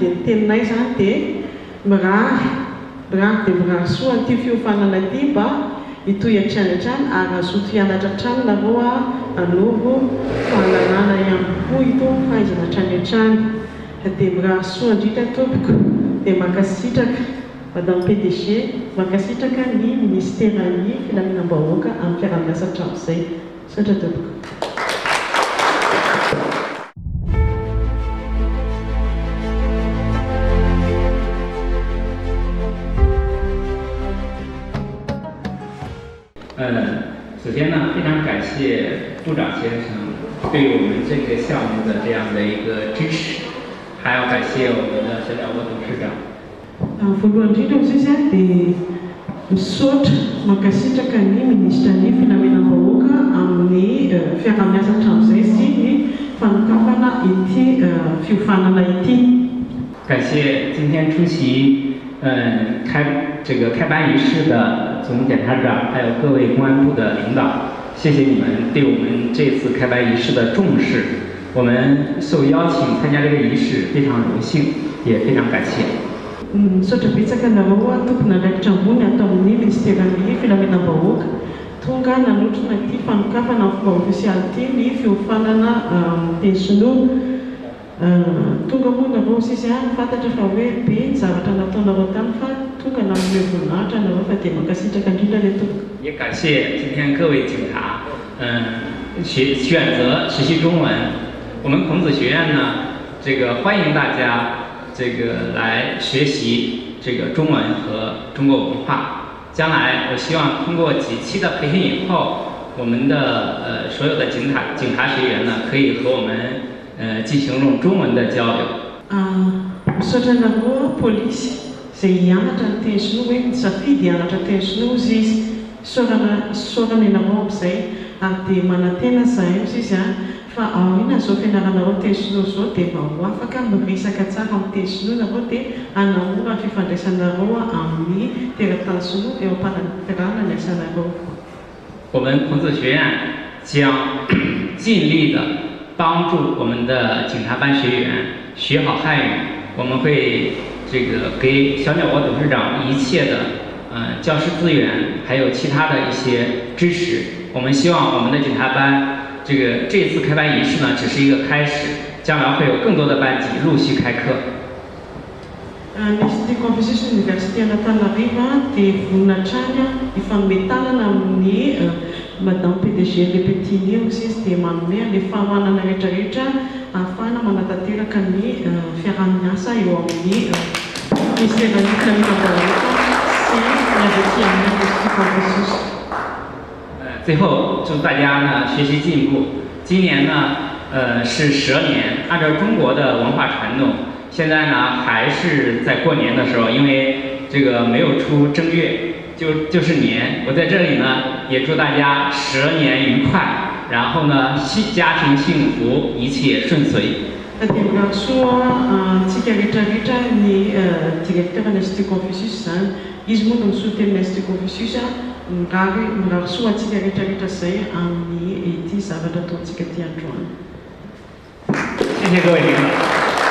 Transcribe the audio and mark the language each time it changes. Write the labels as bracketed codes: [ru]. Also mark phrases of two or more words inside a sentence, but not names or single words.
[mg] Dia ny teninay zany dia mirary dia mirary soa an'ity fiofanana ity mba hitohy hatrany ary azoto hianatra hatrany nareo hanovo fahalalana ihany koa itony fahaizana hatrany. Dia mirary soa indrindra tompoko. Dia mankasitraka [fr] Madame PDG, [mg] mankasitraka ny Ministeran'ny Filaminam-bahoaka amin'ny fiaramiasa hatramin'izay. Misaotra tompoko. [zh] 首先呢，非常感谢部长先生对我们这个项目的这样的一个支持，还要感谢我们的沈晓波董事长。 [mg] Voalohany indrindra moa zany dia misaotra mankasitraka ny Ministeran'ny Filaminam-bahoaka amin'ny fiaramiasa hatramin'izay sy ny fanokafana ity fiofanana ity. [zh] 感谢今天出席开班仪式的总检察长，还有各位公安部的领导，谢谢你们对我们这次开班仪式的重视。我们受邀请参加这个仪式，非常荣幸，也非常感谢。 [mg] Misaotra betsaka nareo tompona andraikitra ambony atao amin'ny Ministeran'ny Filaminam-bahoaka tonga nanotrona ity fanokafana amin'ny fomba ofisialy ity ny fiofanana teny Sinoa. Tonga moa nareo sisy fantatra fa hoe be ny zavatra nataonareo tany fa tonga nanome voninahitra nareo fa dia mankasitraka indrindra ilay tompoko. [zh] 也感谢今天各位警察，选择学习中文。我们孔子学院呢，欢迎大家来学习中文和中国文化。将来我希望通过几期的培训以后，我们的所有的警察学员呢，可以和我们进行用中文的交流。 [mg] Misaotra nareo polisy izay hianatra ny teny Sinoa hoe misafidy hianatra teny Sinoa izy saorana ianareo amin'izay ary dia manantena zahay izy fa ao ina zao fianaranareo teny Sinoa zao dia mba ho afaka miresaka tsara amin'ny teny Sinoa nareo dia hanamora ny fifandraisanareo amin'ny teratany Sinoa eo am-panampiarahana ny asanareo. [zh] 我们孔子学院将尽力的帮助我们的警察班学员学好汉语，我们会这个给小鸟窝董事长一切的教师资源，还有其他的一些支持。我们希望我们的检查班这一次开班仪式呢，只是一个开始，将来会有更多的班级陆续开课。 [mg] L'Institut Confucius Université Antananarivo dia voninahtrany ifanometanana amin'ny [fr] Madame PDG [mg] Lepetini izy dia manome le fahamanana rehetrarehetra ahafahana manatanteraka ny fiaraha-miasa eo amin'ny [fr] ministère islamique [mg] sy ny avy amin'ny Institut Confucius。 [zh] 最后祝大家呢学习进步。今年呢是蛇年，按照中国的文化传统。现在呢，还是在过年的时候，因为这个没有出正月，就是年。我在这里呢，也祝大家蛇年愉快，然后呢，家庭幸福，一切顺遂。 [mg] Soa tsika rehetrarehetra ny directeur ny Institut Confucius zany, izy moa no misoten'ny Institut Confucius mirary soa antsika rehetrarehetra izay amin'ny ity zavatra ataontsika ty androany. [zh] 谢谢各位领导。